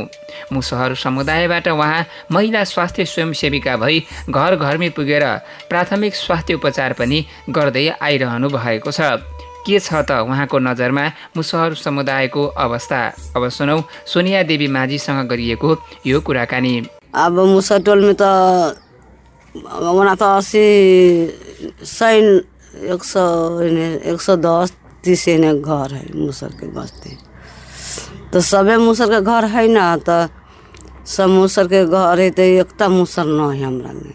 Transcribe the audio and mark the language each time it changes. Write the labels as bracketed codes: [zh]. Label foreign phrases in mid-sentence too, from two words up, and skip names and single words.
[ne] मुसहर समुदायबाट उहाँ महिला स्वास्थ्य स्वयंसेविका भई घर घरमै पुगेर प्राथमिक स्वास्थ्य उपचार पनि गर्दै आइरहनु भएको छ। के छ त उहाँको नजरमा मुसहर समुदायको अवस्था? अब सुनौ सोनिया देवी माझीसँग गरिएको यो कुराकानी। [mai] अब मुसहर टोल में तो वहाँ तो 80, 100, 110, 30 घर है मुसहर के बस्ती। तो सबे मुसहर के घर है ना, तो सब मुसहर के घर है, तो एकता मुसहर न है हमरा में।